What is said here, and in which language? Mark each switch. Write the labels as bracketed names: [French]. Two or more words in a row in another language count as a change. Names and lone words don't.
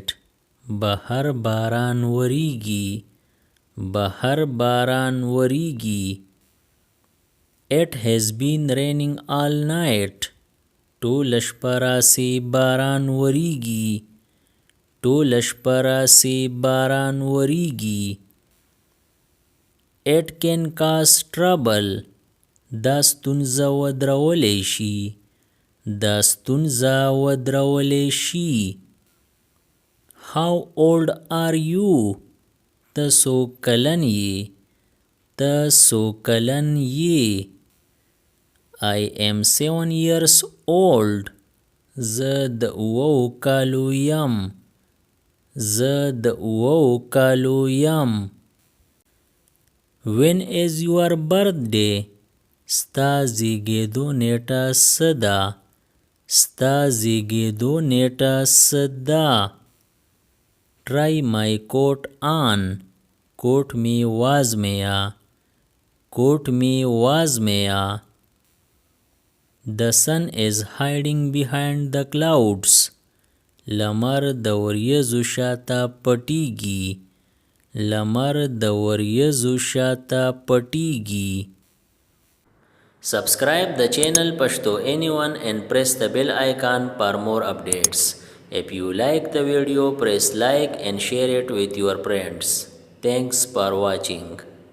[Pashto] بهر باران وریږي. بهر باران وریږي. [English] It has been raining all night. [Pashto] ټوله شپه راسې باران وریږي. ټوله شپه راسې باران وریږي. [English] It can cause trouble. [Pashto] دا ستونزه ودرولی شي. دا ستونزه ودرولی شي. [English] How old are you? [Pashto] ته څو کلن یې. ته څو کلن یې. [English] I am 7 years old. [Pashto] زه د 7 کالو یم. زه د 7 کالو یم. [English] When is your birthday? [Pashto] ستا زیږېدو نیټه څه ده؟ ستا زیږېدو نیټه څه ده؟ [English] Try my coat on. [Pashto] کوټ می وازمیا. کوټ می وازمیا. [English] The sun is hiding behind the clouds. [Pashto] لمر د وریځو شاته پټیږي. لمر د وریځو شاته پټیږي. [English] Subscribe the channel Pashto Anyone and press the bell icon for more updates. If you like the video, press like and share it with your friends. Thanks for watching.